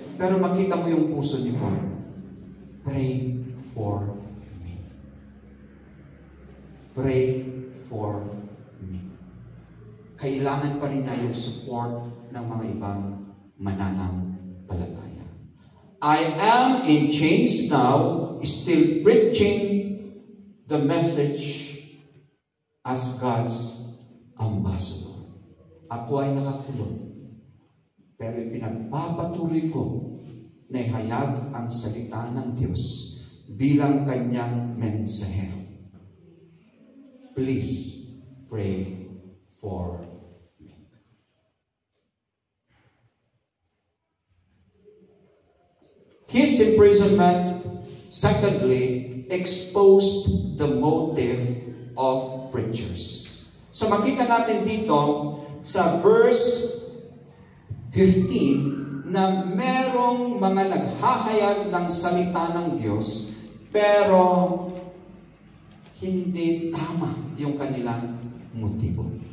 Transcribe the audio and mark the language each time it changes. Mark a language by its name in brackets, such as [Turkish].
[Filipino] Pero makita mo yung puso ni Paul. [English] Pray for me. Pray for me. [Filipino] Kailangan pa rin na yung support ng mga ibang mananampalataya. [English] I am in chains now, still preaching the message as God's ambassador. [Filipino] Ako ay nakakulong, pero pinagpapatuloy ko na ihayag ang salita ng Diyos bilang kanyang mensahero. [English] Please pray for me. His imprisonment, secondly, exposed the motive of preachers. [Filipino] So makita natin dito sa verse 15 na merong mga naghahayag ng salita ng Diyos pero hindi tama yung kanilang motibo.